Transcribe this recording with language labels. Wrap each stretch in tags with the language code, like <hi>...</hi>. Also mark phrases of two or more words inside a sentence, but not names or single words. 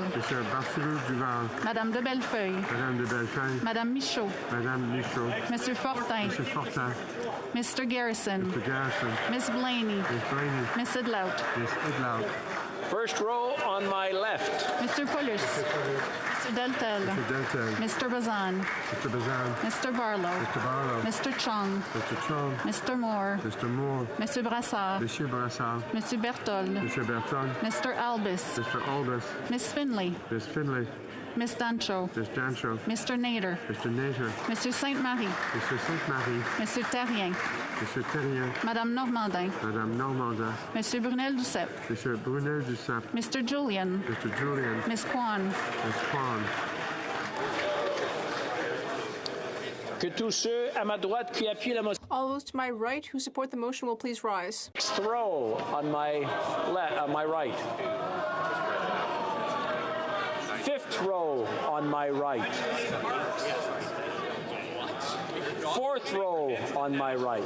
<fr>Madame de Bellefeuille. Madame Michaud. Monsieur Fortin.</fr> <en>Mr. Garrison. Miss Blaney. Miss Idlout. First row on my left. Mr. Paulus. Mr. Deltel. Mr. Bazan. Mr. Barlow. Mr. Chong. Mr. Moore. Mr. Brassard. Mr. Berthold. Mr. Albis. Miss Finley. Miss Dancho. Mr. Nader. Mr. Sainte-Marie. Mr. Terrien.</en> <fr>Madame Normandin. Monsieur Brunel Duceppe.</fr> <en>Mr. Julian. Miss Kwan.</en> <fr>Que tous ceux à ma droite qui appuient la motion.</fr> <en>All those to my right who support the motion will please rise. Next row on my right. Fifth row on my right. Fourth row on my right.</en>